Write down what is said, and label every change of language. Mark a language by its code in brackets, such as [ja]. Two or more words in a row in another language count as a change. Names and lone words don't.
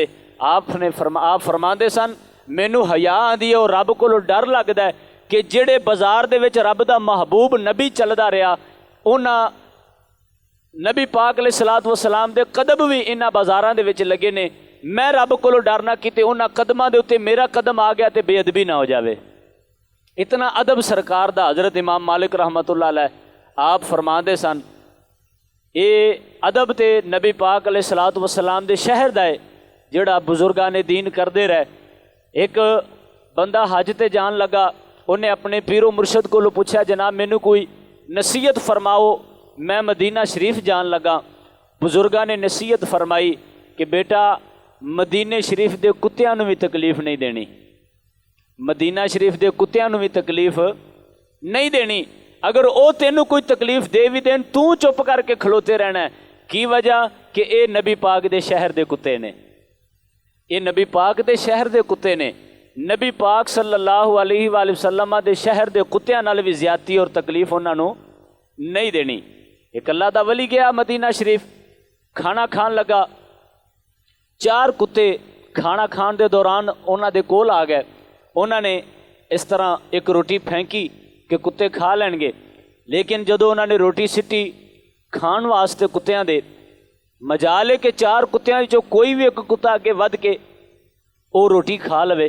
[pa] آپ فرماتے سن، مینوں حیا آندی ہے اور رب کولوں ڈر لگدا ہے کہ جیہڑے بازار دے وچ رب دا محبوب نبی چلدا رہا، انہاں نبی پاک [ar] عليه الصلاة والسلام [pa] دے قدم وی انہاں بازاراں دے وچ لگے نے. میں رب کولوں ڈر نا کتے انہاں قدماں دے اتے میرا قدم آ گیا تو بے ادبی نا ہو جائے. اتنا ادب سرکار دا. حضرت امام مالک [ar] رحمة الله عليه [pa] آپ فرماتے سن، یہ ادب تے نبی پاک [ar] عليه الصلاة والسلام [pa] دے شہر دا ہے جیہڑا بزرگاں نے دین کرتے رہے. اک بندہ حج تے جان لگا، انہیں اپنے پیر و مرشد کولوں پوچھا، جناب مینوں کوئی نصیحت فرماؤ، میں مدینہ شریف جان لگا. بزرگاں نے نصیحت فرمائی کہ بیٹا مدینے شریف کے کتیاں نوں وی تکلیف نہیں دینی، مدینہ شریف کے کتیاں نوں وی تکلیف نہیں دینی. اگر وہ تینوں کوئی تکلیف دے وی دین، تو چپ کر کے کھلوتے رہنا ہے. کی وجہ? کہ یہ نبی پاک کے شہر کے کتے نے، یہ نبی پاک کے شہر کے کتے نے. نبی پاک [ar] صلى الله عليه وسلم [pa] کے شہر کے کتیاں نال وی زیادتی اور تکلیف انہوں نے نہیں دینی. اک اللہ دا ولی گیا مدینہ شریف، کھانا کھان لگا، 4 کتے کھانا کھان کے دوران انہاں دے کول آ گئے. انہوں نے اس طرح اک روٹی پھینکی کہ کتے کھا لین گے، لیکن جدوں انہوں نے روٹی سٹی کھان واسطے کتیاں دے، مجال ہے کہ 4 کتیاں وچوں کوئی وی اک کتا اگے ودھ کے وہ روٹی کھا لوے.